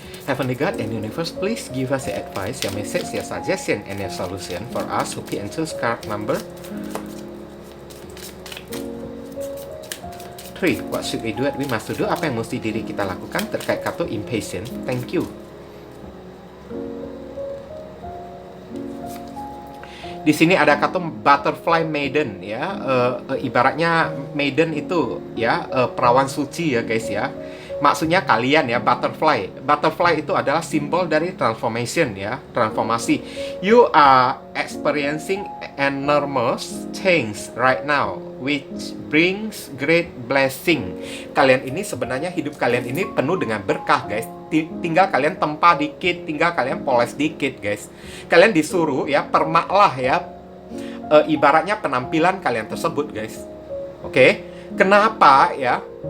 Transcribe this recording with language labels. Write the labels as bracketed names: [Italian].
[English] Heavenly God and Universe, please give us your advice, your message, your suggestion, and your solution for us who can choose card number 3. What should we do? We must do. [Indonesian] Apa yang mesti diri kita lakukan terkait kartu impatient? [English] Thank you. [Indonesian] Di sini ada kartu Butterfly Maiden ya. Ibaratnya maiden itu ya perawan suci ya guys ya. Maksudnya kalian ya, butterfly. Butterfly itu adalah simbol dari transformation ya, transformasi. [English] You are experiencing enormous change right now, which brings great blessing. [Indonesian] Kalian ini sebenarnya hidup kalian ini penuh dengan berkah guys. Tinggal kalian tempa dikit, tinggal kalian poles dikit guys. Kalian disuruh ya, permaklah ya, ibaratnya penampilan kalian tersebut guys. Oke, kenapa ya?